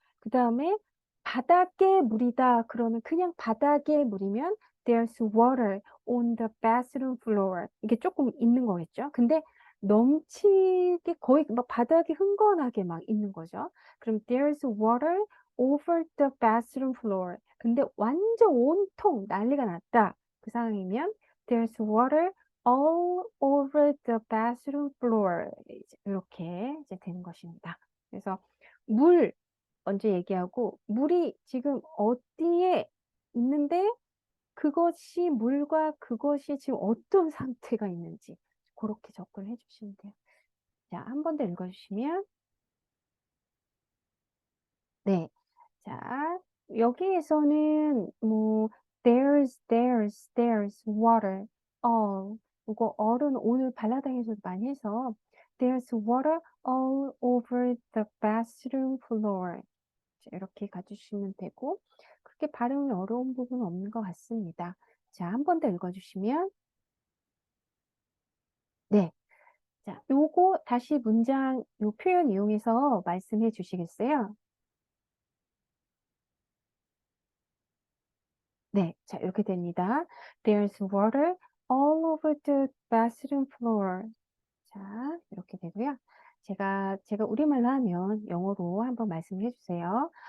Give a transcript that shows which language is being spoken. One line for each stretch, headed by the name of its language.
Korean: 그다음에 바닥에 물이다. 그러면 그냥 바닥에 물이면
English: there's water on the bathroom floor.
Korean: 이게 조금 있는 거겠죠. 근데 넘치게 거의 막 바닥에 흥건하게 막 있는 거죠. 그럼
English: there's water over the bathroom floor.
Korean: 근데 완전 온통 난리가 났다. 그 상황이면
English: there's water all over the bathroom floor.
Korean: 이렇게 이제 되는 것입니다. 그래서 물 먼저 얘기하고 물이 지금 어디에 있는데 그것이 물과 그것이 지금 어떤 상태가 있는지 그렇게 접근해 주시면 돼요. 자, 한 번 더 읽어주시면 네. 자, 여기에서는 뭐
English: there's water all
Korean: 이거 all은 오늘 발라당에서도 많이 해서
English: There's water all over the bathroom floor.
Korean: 자, 이렇게 가주시면 되고 그렇게 발음이 어려운 부분은 없는 것 같습니다. 자, 한 번 더 읽어주시면 네. 자, 요거 다시 문장 요 표현 이용해서 말씀해 주시겠어요? 네. 자, 이렇게 됩니다.
English: There's water all over the bathroom floor.
Korean: 자, 이렇게 되고요. 제가 우리말로 하면 영어로 한번 말씀해 주세요.